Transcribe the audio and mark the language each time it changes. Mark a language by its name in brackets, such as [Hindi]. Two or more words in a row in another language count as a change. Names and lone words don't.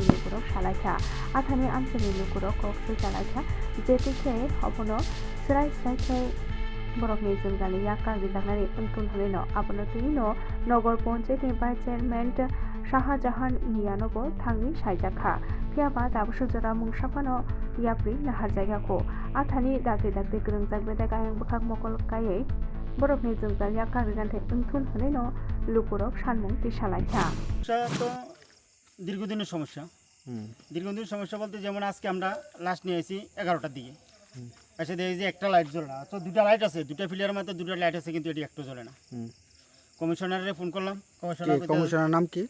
[Bodo] लुगुरक सालायखा आथानि आमचानि लुगुरक गक्सु जालायखा जेतिखे हबनो स्राय स्रायखे बरफनि जोंजालि याकागिजागनानि ओंथुन हरैनो आबनो तैनो नगर पन्चायतनि [English] vice chairman [Bodo] शाहजाहान मियानोबो थांनि साइजाखा फियाबा दाबुसुजरा मुंसाफानो याप्रि नाहारजायगाखौ आथानि दागै दागै गोरोंजागबेदा गायं बखाक मकलकायै बरफनि जोंजाल याकागिजान्थै ओंथुन हरैनो लुगुरक सानमुं दिसालायखा [Bangla] তো দীর্ঘদিনের সমস্যা দীর্ঘদিনের সমস্যা বলতে যেমন আজকে আমরা লাস্ট নিয়ে এসেছি 11টার দিকে এসে দেখি যে একটা লাইট জ্বলে না তো দুটা লাইট আছে দুটা ফিলিয়ার মধ্যে দুটা লাইট আছে কিন্তু এটি একটু জ্বলে না কমিশনারে ফোন করলাম কমিশনার নাম কি